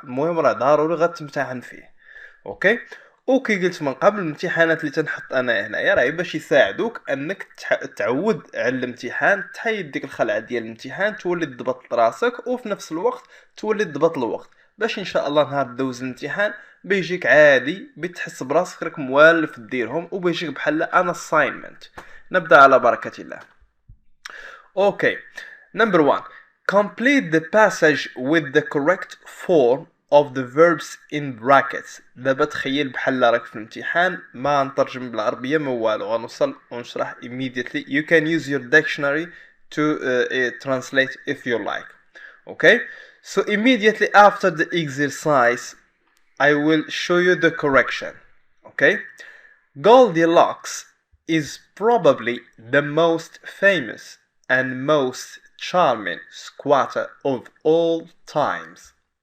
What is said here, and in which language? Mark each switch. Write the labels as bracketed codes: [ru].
[ar] المهم راه ضروري غتمتحن فيه. اوكي، وكي قلت من قبل الامتحانات اللي تنحط انا هنايا راهي باش يساعدوك انك تعود على الامتحان، تحيد ديك الخلعه ديال الامتحان، تولي تضبط راسك وفي نفس الوقت تولي تضبط الوقت باش ان شاء الله نهار دوز الامتحان بيجيك عادي، بتحس براسك راك موالف ديرهم وبيجيك بحال [en] An assignment. [ar] نبدا على بركه الله. [en] Okay, number 1. Complete the passage with the correct form of the verbs in brackets. [ar] دابا تخيل بحال راك في الامتحان، ما نترجم بالعربية ما والو، غنوصل ونشرح [en] immediately. You can use your dictionary to translate if you like. Okay, so immediately after the exercise I will show you the correction. Okay, Goldilocks is probably the most famous and most charming squatter of all times.